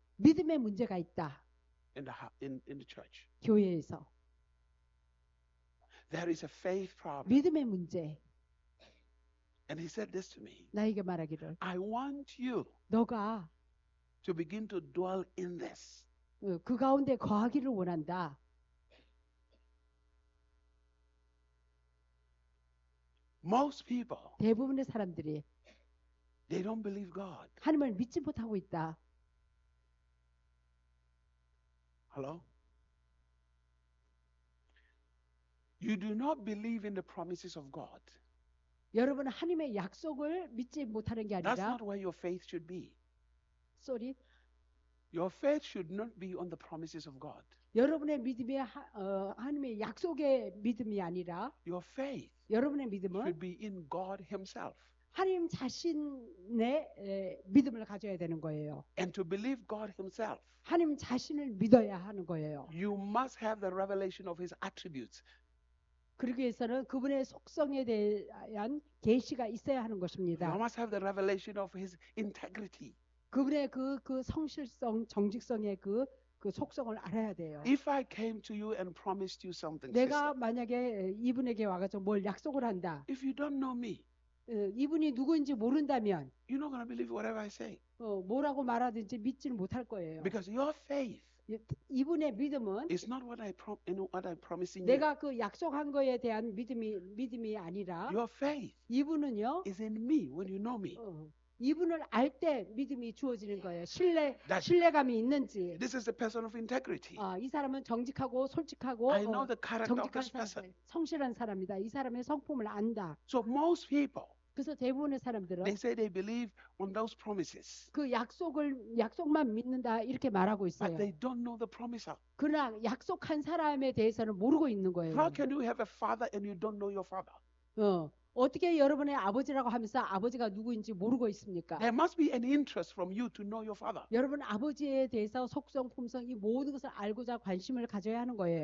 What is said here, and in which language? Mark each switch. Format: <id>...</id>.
<ko>믿음의 문제가 있다.</ko> <en>in the church.</en> <ko>교회에서</ko> <en>There is a faith problem.</en> <ko>믿음의 문제.</ko> <en>And he said this to me.</en> <ko>나에게 말하기를</ko> <en>I want you</en> <ko>너가</ko> <en>to begin to dwell in this.</en> <ko>그 가운데 거하기를 원한다.</ko> <en>Most people,</en> <ko>대부분의 사람들이</ko> <en>they don't believe God.</en> <ko>하나님을 믿지 못하고 있다.</ko> <en>Hello? You do not believe in the promises of God.</en> <ko>여러분은 하나님의 약속을 믿지 못하는 게</ko> <en>That's</en> <ko>아니라</ko> <en>not where your faith should be. 쏘리 Your faith should not be on the promises of God.</en> <ko>여러분의 믿음이 하나님의 약속의 믿음이 아니라</ko> <en>Your faith</en> <ko>여러분의 믿음은</ko> <en>should be in God Himself.</en> <ko>하나님 자신의 믿음을 가져야 되는 거예요.</ko> <en>And to believe God Himself,</en> <ko>하나님 자신을 믿어야 하는 거예요.</ko> <en>you must have the revelation of His attributes.</en> <ko>그러기 위해서는 그분의 속성에 대한 계시가 있어야 하는</ko> <en>You</en> <ko>것입니다.</ko> <en>must have the revelation of His integrity.</en> <ko>그분의 그 성실성, 정직성의 그 속성을 알아야 돼요.</ko> <en>If I came to you and promised you something,</en> <ko>내가</ko> <en>sister,</en> <ko>만약에 이분에게 와가지고 뭘 약속을 한다.</ko> <en>if you don't know me,</en> <ko>이분이 누구인지 모른다면</ko> <en>you're not going to believe whatever I say.</en> <ko>뭐라고 말하든지 믿지는 못할 거예요.</ko> <en>Because your faith</en> <ko>이분의 믿음은</ko> <en>is not what I'm promising you.</en> <ko>내가 그 약속한 거에 대한 믿음이 아니라</ko> <en>Your faith</en> <ko>이분은요.</ko> <en>is in me when you know me.</en> <ko>이분을 알 때 믿음이 주어지는 거예요.</ko> <en>That-</en> <ko>신뢰감이 있는지.</ko> <en>This is the person of integrity.</en> <ko>이 사람은 정직하고 솔직하고</ko> <en>I know the character of</en> <ko>정직한</ko> <en>this</en> <ko>사람,</ko> <en>person.</en> <ko>성실한 사람이다. 이 사람의 성품을 안다.</ko> <en>So most people,</en> <ko>그래서 대부분의 사람들은</ko> <en>they say they believe on those promises,</en> <ko>그 약속만 믿는다 이렇게 말하고</ko> <en>but</en> <ko>있어요.</ko> <en>they don't know the promiser.</en> <ko>그러나 약속한 사람에 대해서는 모르고 있는 거예요.</ko> <en>How can you have a father and you don't know your father?</en> <ko>어떻게 여러분의 아버지라고 하면서 아버지가 누구인지 모르고 있습니까?</ko> <en>There must be an interest from you to know your father.</en> <ko>여러분 아버지에 대해서 속성, 품성 이 모든 것을 알고자 관심을 가져야 하는 거예요.</ko>